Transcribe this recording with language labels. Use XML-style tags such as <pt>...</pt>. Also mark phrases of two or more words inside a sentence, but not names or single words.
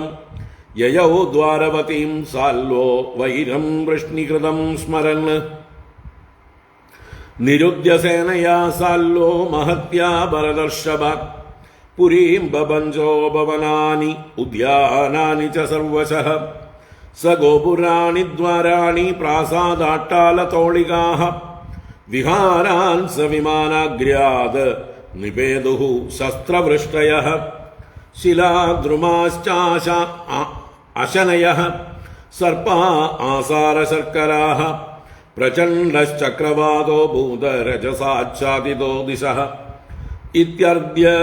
<sa>യയൗ ദ്വാരവതീം സാൽവോ വൈരം വൃഷ്ണികൃതം സ്മരൻ. നിരുദ്യസേനയാ സാൽവോ മഹത്യാ ഭരതർഷഭ. പുരീം ബഭഞ്ജോ ഭവനാനി ഉദ്യാനാനി ച സർവശഃ. स गोपुराणि द्वाराणि प्रासादाट्टालतोळिकाः विहारान् स विमानाग्र्याद् निपेदुः शस्त्रवृष्टयः शिलाद्रुमाश्चाशनयः सर्पा आसारशर्कराः प्रचण्डश्चक्रवातो भूतरजसाच्छादितो दिशः इत्यर्द्य</sa>